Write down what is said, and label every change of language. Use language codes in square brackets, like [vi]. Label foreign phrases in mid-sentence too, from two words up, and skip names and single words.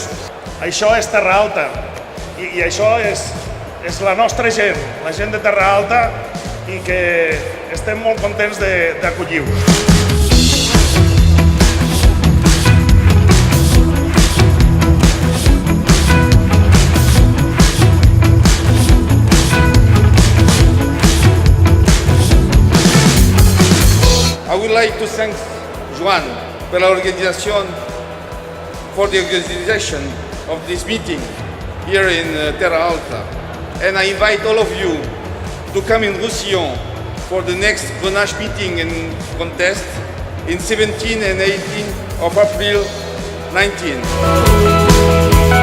[ca] Això és Terra Alta i això és la nostra gent, la gent de Terra Alta i que estem molt contents d'acollir-vos. [en] I would like to thank Joan for the organization of this meeting here in Terra Alta. And I invite all of you to come in Roussillon for the next Grenache meeting and contest in 17 and 18 of April 19.